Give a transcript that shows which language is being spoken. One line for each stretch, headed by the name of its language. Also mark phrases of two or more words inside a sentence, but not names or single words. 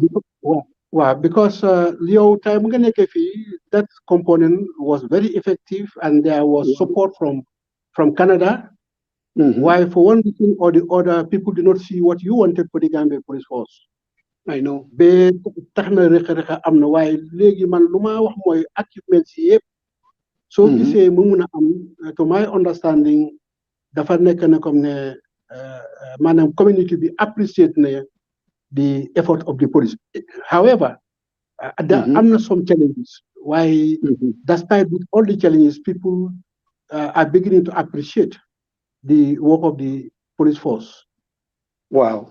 English: Wow, because Leo time that component was very effective and there was support from Canada. Why for one reason or the other, people did not see what you wanted for the Gambia Police Force. I know.
Wolof: Be taxna rek am na waaye léegi man lu ma wax mooy achievements yëpp soo gisee mu mun a am
English: to my understanding
Wolof: dafa nekk na comme ne maanaam community bi appreciate na
English: the effort of the police. However, there are some challenges. Why, despite with all the challenges, people are beginning to appreciate the work of the police force. Wow.